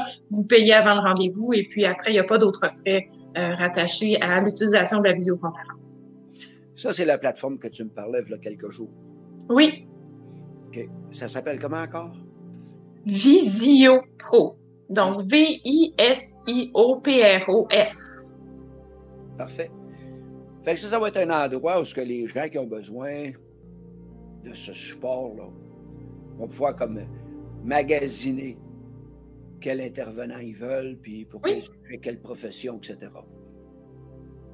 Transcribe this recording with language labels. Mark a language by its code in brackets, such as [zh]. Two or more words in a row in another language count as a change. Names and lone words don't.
[fr] Vous payez avant le rendez-vous et puis après, il n'y a pas d'autres frais rattachés à l'utilisation de la visioconférence. Ça, c'est la plateforme que tu me parlais il y a quelques jours. Oui. OK. Ça s'appelle comment encore? Visio Pro. Donc, V-I-S-I-O-P-R-O-S. Parfait. Fait que ça va être un endroit où ce que les gens qui ont besoin de ce support-là vont pouvoir comme magasiner quel intervenant ils veulent, puis pour quelle profession, etc.